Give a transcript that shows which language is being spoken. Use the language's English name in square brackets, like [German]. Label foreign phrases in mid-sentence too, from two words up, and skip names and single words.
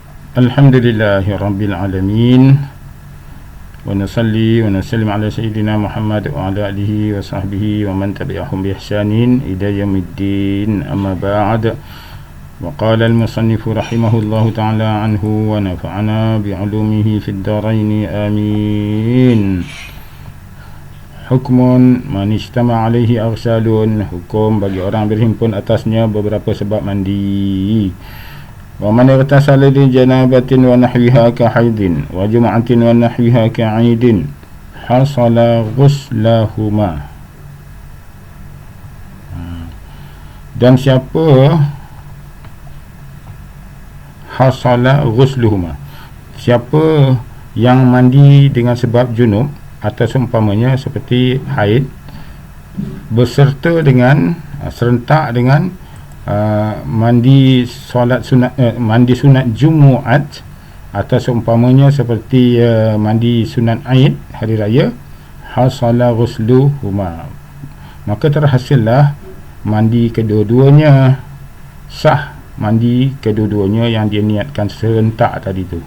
[Arabic] الحمد لله رب العالمين. ونصلي ونسلم على سيدنا محمد وعلى آله وصحبه ومن تبعهم بإحسان إلى يوم الدين. أما بعد. وقال المصنف رحمه الله تعالى عنه ونفعنا بعلومه في الدارين. آمين. حكم من اجتمع عليه أرسال. [Malay] Hukum bagi orang berhimpun atasnya beberapa sebab mandi. [Arabic] ومن ارتسل لجنابة ونحوها كحيض وجمعة ونحوها كعيد حصل غسلهما. [Malay] Dan siapa [Arabic] حصل غسلهما, [Malay] siapa yang mandi dengan sebab junub atau seumpamanya seperti haid beserta dengan serentak dengan mandi solat sunat, mandi sunat Jumaat atau seumpamanya seperti mandi sunat Aid hari raya, [Arabic] حصل غسلهما, [Malay] maka terhasillah mandi kedua-duanya, sah mandi kedua-duanya yang dia niatkan serentak tadi tu.